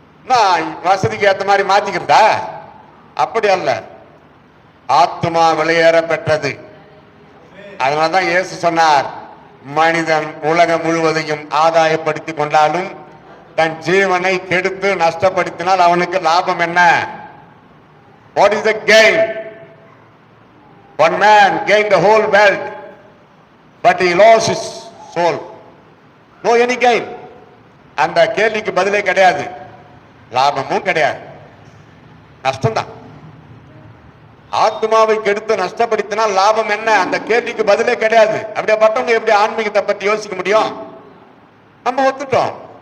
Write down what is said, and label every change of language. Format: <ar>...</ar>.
<ta>நான் வசதிக்கு ஏற்ற மாதிரி மாத்திக்கிறதா? அப்படி அல்ல. ஆத்மா வெளியேற பெற்றது. அதனால்தான் இயேசு சொன்னார், மனிதன் உலகம் முழுவதையும் ஆதாயப்படுத்திக் கொண்டாலும் தன் ஜீவனை கெடுத்து நஷ்டப்படுத்தினால் அவனுக்கு லாபம் என்ன?</ta> <en>What is the gain? One man gained the whole world, but he lost his soul. No any gain.</en> <ta>அந்த கேள்விக்கு பதிலே கிடையாது, லாபமும் கிடையாது, நஷ்டம்தான். ஆத்மாவை கெடுத்து நஷ்டப்படுத்தினால் லாபம் என்ன? அந்த கேள்விக்கு பதிலே கிடையாது. அப்படியாப்பட்டவங்க எப்படி ஆன்மீகத்தை பற்றி யோசிக்க முடியும்? நம்ம ஒத்துட்டோம்.</ta>